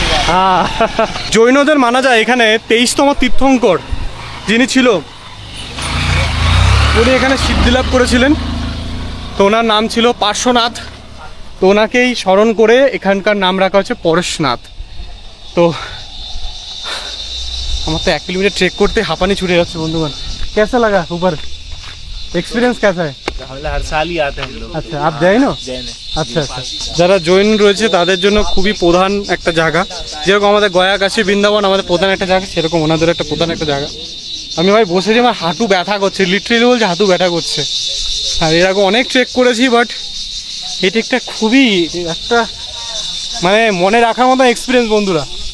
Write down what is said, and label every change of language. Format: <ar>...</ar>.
<bn>হ্যাঁ, জৈনদের মানা যায় এখানে 23তম তীর্থঙ্কর যিনি ছিল উনি এখানে সিদ্ধিলাভ করেছিলেন, তো ওনার নাম ছিল পার্শ্বনাথ। তো ওনাকেই স্মরণ করে এখানকার নাম রাখা হচ্ছে পরেশনাথ। তো আমার তো 1 किलोमीटर ट्रेक करते हापानी छूटे जाচ্ছে বন্ধুগণ।</bn> <hi>कैसा लगा ऊपर, एक्सपीरियंस कैसा है? हर साल ही आते हैं हम लोग।</hi> <bn>আচ্ছা,</bn> <hi>आप जैन हो? जैन है।</hi> <bn>আচ্ছা আচ্ছা, যারা জৈন রয়েছে তাদের জন্য খুবই প্রধান একটা জায়গা, যেরকম আমাদের গয়া কাশী বৃন্দাবন আমাদের প্রধান একটা জায়গা, সেরকম ওনাদের একটা প্রধান একটা জায়গা। আমি ভাই বসেছি, আমার হাঁটু ব্যথা করছে, লিটারেলি বলছে হাঁটু ব্যথা করছে। আর এরকম অনেক ট্রেক করেছি, বাট এই ট্রেকটা খুবই একটা মানে মনে রাখার মতো এক্সপিরিয়েন্স বন্ধুরা।</bn>